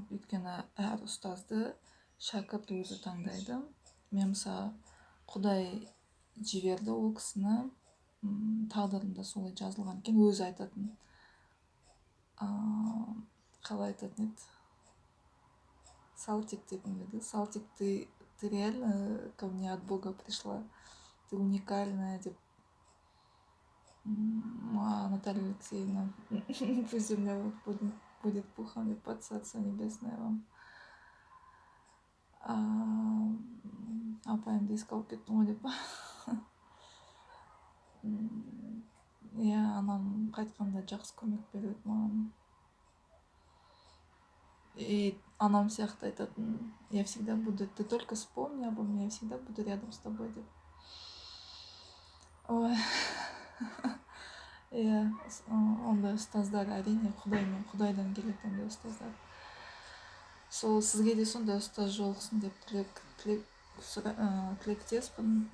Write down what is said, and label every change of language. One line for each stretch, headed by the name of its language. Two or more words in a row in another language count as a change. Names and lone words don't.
Kazakh: Өйткені әр ұстазды шәкірт өзі таңдайды. Мен мысалы Құдай жіберді ол кісіні, тағдырында солай жазылған екен, өзі айтатын. Қалай айтатын еді? Салтик дейтін еді. Салтик,
Russian: ты реально ко мне от Бога пришла, ты уникальная, деп. Наталья Алексеевна, пусть земля будет пухом, и под Царство Небесное вам.
Kazakh: Апайымды еске алып кеттім ғой деп. Анам қайтқанда жақсы көмек береді маған. И анам сияқты айтатын,
Russian: я всегда буду, ты только вспомни обо мне, я всегда буду рядом с тобой деп.
Kazakh: Ой. Ондай ұстаздар әрине Құдайдан келеді, ондай ұстаздар. Сол сізге де сондай ұстаз жолықсын деп тілектеспін.